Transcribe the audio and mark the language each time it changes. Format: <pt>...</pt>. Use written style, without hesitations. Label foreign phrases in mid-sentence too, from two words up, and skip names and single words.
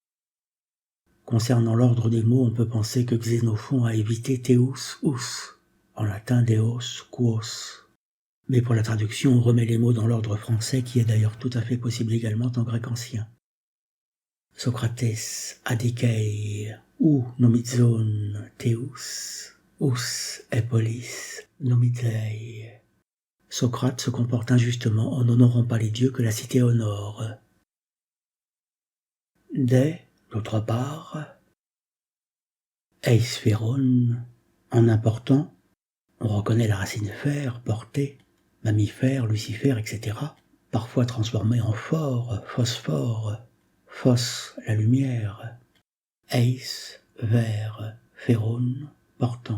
<fr>Concernant l'ordre des mots, on peut penser que Xénophon a évité</fr> <el>θεούς, οὓς,</el> <fr>en latin</fr> <la>Deos quos.</la> <fr>Mais pour la traduction, on remet les mots dans l'ordre français, qui est d'ailleurs tout à fait possible également en grec ancien.</fr> <el>Σωκράτης ἀδικεῖ οὐ νομίζων θεούς, οὓς ἡ πόλις νομίζει.</el> <fr>Socrate se comporte injustement en n'honorant pas les dieux que la cité honore. D'autre part, eisphéron, en important, on reconnaît la racine fer, portée, mammifère, lucifère, etc., parfois transformée en phosphore, phos, la lumière, eis, vert, phéron, portant.</fr>